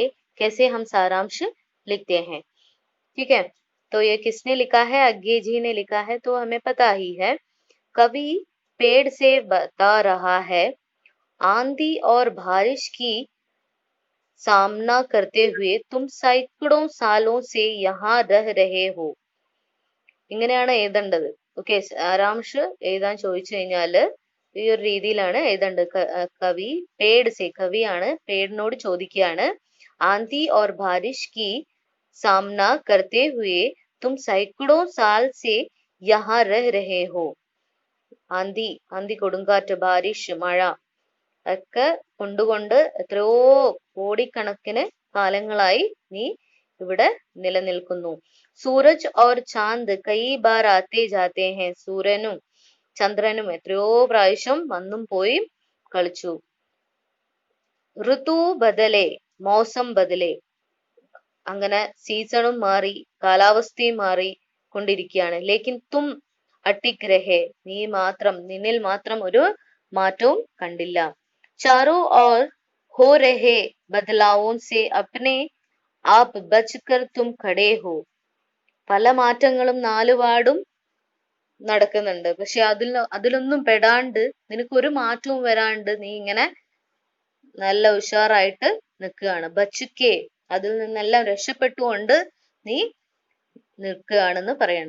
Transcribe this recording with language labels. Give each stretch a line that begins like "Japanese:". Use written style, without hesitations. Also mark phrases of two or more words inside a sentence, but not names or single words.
Hindi: कैसे हम सारांश लिखते हैं। ठीक है, तो ये किसने लिखा है? अज्ञे जी ने लिखा है, तो हमें पता ही है। कवि पेड़ से बता रहा है, आंधी और बारिश की सामना करते हुए तुम सैकड़ों सालों से यहाँ रह रहे हो.
Malayalam: ഇങ്ങനെയാണ് എഴുതേണ്ടത്. ഓക്കെ, സാരാംശ് എഴുതാൻ ചോദിച്ചു കഴിഞ്ഞാല് ഈ ഒരു രീതിയിലാണ് എഴുതേണ്ടത്.
Hindi: कवि पेड़ से,
Malayalam: കവിയാണ് പേടിനോട് ചോദിക്കുകയാണ്,
Hindi: ആന്തി और बारिश की सामना करते हुए तुम सैकड़ों साल से यहाँ रह रहे हो.
Malayalam: ആന്തി, ആന്തി കൊടുങ്കാറ്റ്, ബാരിഷ് മഴ ഒക്കെ കൊണ്ടുകൊണ്ട് എത്രയോ കോടിക്കണക്കിന് കാലങ്ങളായി നീ ഇവിടെ നിലനിൽക്കുന്നു.
Hindi: സൂരജ് और चांद कई बार आते जाते हैं.
Malayalam: സൂര്യനും ചന്ദ്രനും എത്രയോ പ്രാവശ്യം വന്നും പോയി കളിച്ചു.
Hindi: ऋतु बदले, मौसम बदले,
Malayalam: അങ്ങനെ സീസണും മാറി, കാലാവസ്ഥയും മാറി കൊണ്ടിരിക്കുകയാണ്.
Hindi: लेकिन तुम अटिक रहे,
Malayalam: നീ മാത്രം, നിന്നിൽ മാത്രം ഒരു മാറ്റവും കണ്ടില്ല.
Hindi: चारों ओर हो रहे बदलावों से अपने आप बचकर तुम खड़े हो.
Malayalam: പല മാറ്റങ്ങളും നാലുപാടും നടക്കുന്നുണ്ട്. പക്ഷെ അതിലൊന്നും പെടാണ്ട്, നിനക്കൊരു മാറ്റവും വരാണ്ട് നീ ഇങ്ങനെ നല്ല ഉഷാറായിട്ട് നിൽക്കുകയാണ്. ബച്ചുക്കെ, അതിൽ നിന്നെല്ലാം രക്ഷപ്പെട്ടുകൊണ്ട് നീ നിൽക്കുകയാണെന്ന് പറയാണ്.